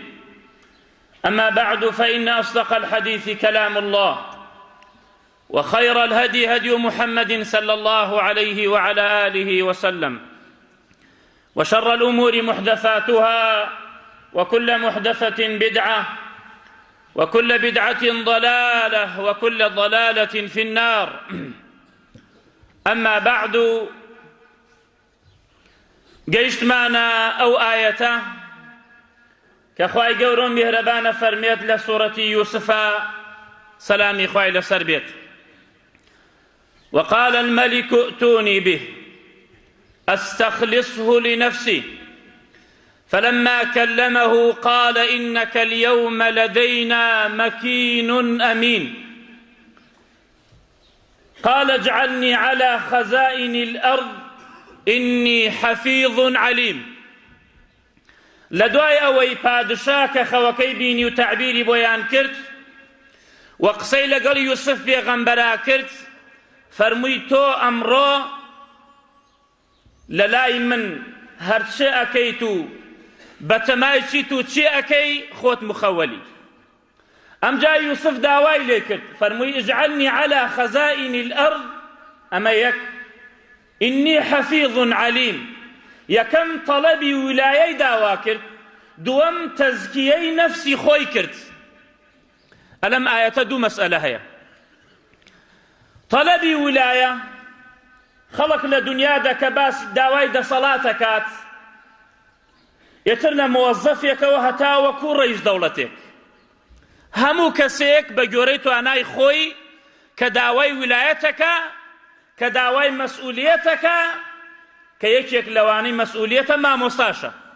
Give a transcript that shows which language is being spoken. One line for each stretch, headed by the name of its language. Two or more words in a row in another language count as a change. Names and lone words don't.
Arabic: أما بعد، فإن أصدق الحديث كلام الله، وخير الهدي هدي محمد صلى الله عليه وعلى آله وسلم، وشر الأمور محدثاتها، وكل محدثة بدعة، وكل بدعة ضلالة، وكل ضلالة في النار. أما بعد،
Central Kurdish: گەیشتمانە ئەو ئاەتە کە خوای گەورە میهرەبانە فەرمێت لە سوورەتی یوسفە، سەلامی خوای لەسەر بێت:
Arabic: وقال الملك ائتوني به أستخلصه لنفسي فلما كلمه قال إنك اليوم لدينا مكين أمين قال اجعلني على خزائن الأرض إني حفيظ عليم.
Central Kurdish: لدوای ئەوەی پادشا کە خەوەکەی بینی و تعبیری بۆیان کرد و قسەی لەگەڵ یوسف پێغەمبەرا کرد، فەرمووی تۆ ئەمڕۆ لە لای من هەرچی ئەکەیت و بەتەمای چیت و چی ئەکەی خۆت مخەوەلی. ئەمجا یوسف داوای لێ کرد، فەرمووی
Arabic: اجعلني على خزائن الأرض.
Central Kurdish: ئەمە یەک.
Arabic: إني حفيظ عليم،
Central Kurdish: یەکەم تەڵەبی ویلایەی داوا کرد، دووەم تەزکیەی نەفسی خۆی کرد. ئەلەم ئاەتە دوو مەسئلە هەیە. تەڵەبی ویلایە، خەڵک لە دنیادا کە باس داوای دەسەڵات دەکات، یەتر لە مۆوەزەفێکەوە هەتا وەکوو ڕەئیس دەوڵەتێک، هەموو کەسێک بە گۆرەی توانای خۆی کە داوای ویلایەتەکە، کە داوای مەسئولیەتەکە، کە یەکێک لەوانەی مەسئولیەتە مامۆستاشە.